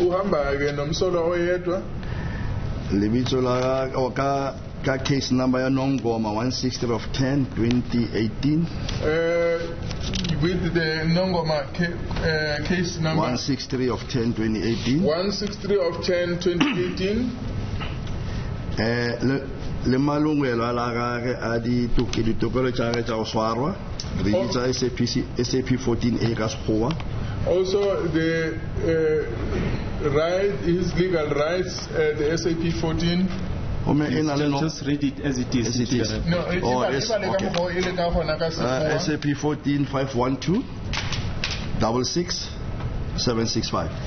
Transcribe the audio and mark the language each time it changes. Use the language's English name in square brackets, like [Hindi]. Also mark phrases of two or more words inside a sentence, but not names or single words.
[English] Case number Nongoma 160 of 10 2018. With the Nongoma case number 163 of 10 2018. 163 of 10 2018. [Northern Sotho] Le malungelo a la gage a ditokelo tša ge tša go swarwa re bitsa SAP 14A ka sekgowa. [English] Also the his legal rights, the SAP 14. Just read it as it is. As it is. No, SAP 14 512 66 765.